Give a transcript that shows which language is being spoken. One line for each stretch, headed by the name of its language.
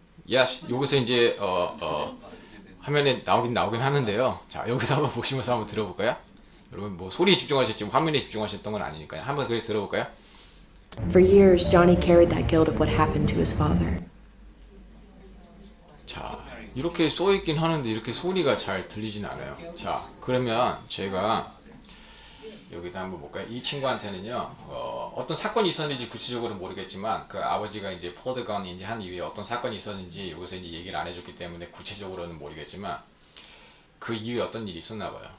Korean: Yes, 여기서 이제 화면에 나오긴 하는데요. 자, 여기서 한번 보시면서 한번 들어볼까요? 여러분 뭐 소리에 집중하셨지 화면에 집중하셨던 건 아니니까요. 한번 그래 들어볼까요?
English: For years, Johnny carried that guilt of what happened to his father.
Korean: 자, 이렇게 써 있긴 하는데 이렇게 소리가 잘 들리진 않아요. 자, 그러면 제가 여기다 한번 볼까요? 이 친구한테는요, 어떤 사건이 있었는지 구체적으로 모르겠지만 그 아버지가 이제 포드건인지 한 이후에 어떤 사건이 있었는지 여기서 이제 얘기를 안 해줬기 때문에 구체적으로는 모르겠지만 그 이후에 어떤 일이 있었나 봐요.